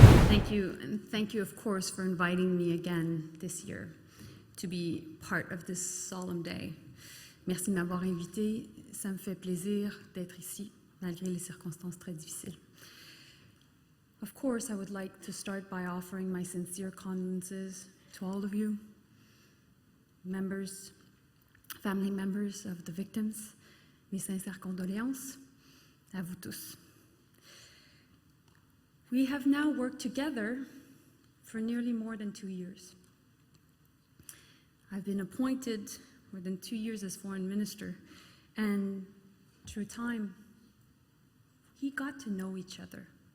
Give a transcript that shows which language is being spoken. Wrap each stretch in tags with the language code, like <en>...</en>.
<en>Thank you, and thank you, of course, for inviting me again this year to be part of this solemn day.</en> <fr>Merci de m'avoir invité. Ça me fait plaisir d'être ici, malgré les circonstances très difficiles.</fr> <en>Of course, I would like to start by offering my sincere condolences to all of you, members, family members of the victims.</en> <fr>Mes sincères condoléances à vous tous.</fr> <en>We have now worked together for nearly more than 2 years. I've been appointed more than 2 years as foreign minister, and through time, we got to know each other.</en>